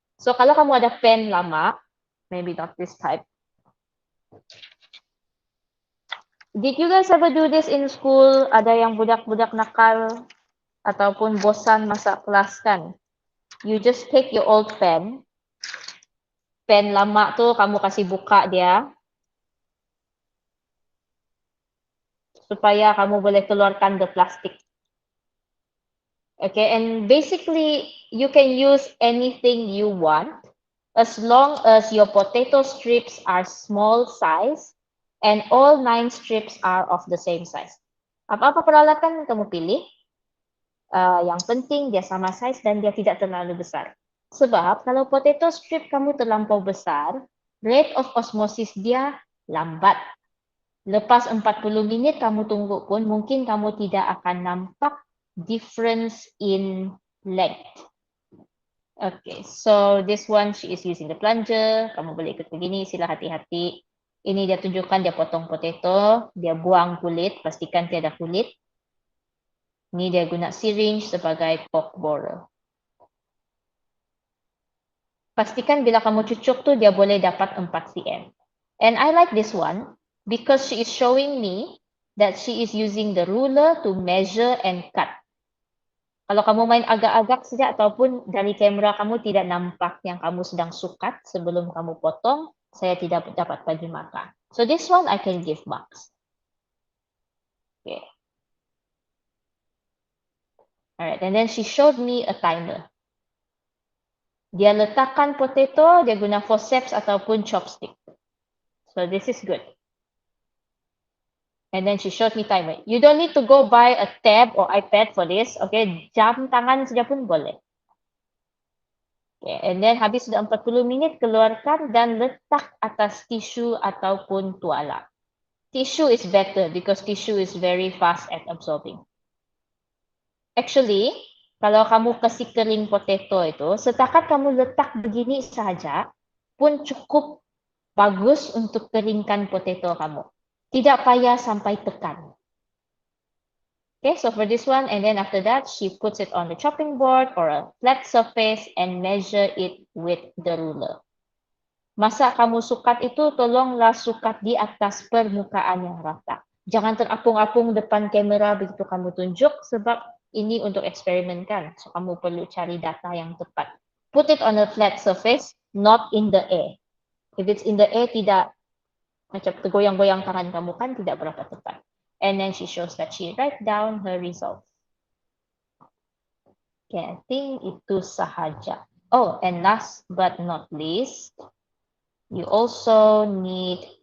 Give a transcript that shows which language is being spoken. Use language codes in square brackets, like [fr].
[ms] So kalau kamu ada pen lama, [en] maybe not this type. Did you guys ever do this in school? [ms] Ada yang budak-budak nakal ataupun bosan masa kelas kan? [en] You just take your old pen. [ms] Pen lama tu kamu kasih buka dia. Supaya kamu boleh keluarkan [en] the plastic. Okay, and basically you can use anything you want as long as your potato strips are small size and all 9 strips are of the same size. [ms] Apa-apa peralatan kamu pilih, yang penting dia sama size dan dia tidak terlalu besar. Sebab kalau potato strip kamu terlampau besar, rate of osmosis dia lambat. Lepas 40 minit kamu tunggu pun mungkin kamu tidak akan nampak [en] difference in length. Okay, so this one she is using the plunger. [ms] Kamu boleh ikut begini, sila hati-hati. Ini dia tunjukkan dia potong potato, dia buang kulit, pastikan tiada kulit. Ini dia guna syringe sebagai pork borer. Pastikan bila kamu cucuk tu dia boleh dapat 4 cm. [en] And I like this one because she is showing me that she is using the ruler to measure and cut. [ms] Kalau kamu main agak-agak saja ataupun dari kamera kamu tidak nampak yang kamu sedang sukat sebelum kamu potong, saya tidak dapat bagi markah. [en] So this one I can give marks. Okay. Alright, and then she showed me a timer. [ms] Dia letakkan potato, dia guna forceps ataupun chopstick. [en] So this is good. And then she showed me timer. You don't need to go buy a tab or iPad for this. [ms] Okay, jam tangan saja pun boleh. Okay, and then habis sudah 40 minit, keluarkan dan letak atas tisu ataupun tuala. [en] Tissue is better because tissue is very fast at absorbing. [ms] Actually, kalau kamu kasih kering potato itu, setakat kamu letak begini saja pun cukup bagus untuk keringkan potato kamu. Tidak payah sampai tekan. [en] Okay, so for this one, and then after that, she puts it on the chopping board or a flat surface and measure it with the ruler. [ms] Masa kamu sukat itu, tolonglah sukat di atas permukaan yang rata. Jangan terapung-apung depan kamera begitu kamu tunjuk, sebab ini untuk eksperimen kan. [en] So, [ms] kamu perlu cari data yang tepat. [en] Put it on a flat surface, not in the air. If it's in the air, [ms] tidak macam tergoyang-goyang tangan kamu kan, tidak berapa tepat. [en] And then she shows that she write down her results. Okay, I think [ms] itu sahaja. [en] Oh, and last but not least, you also need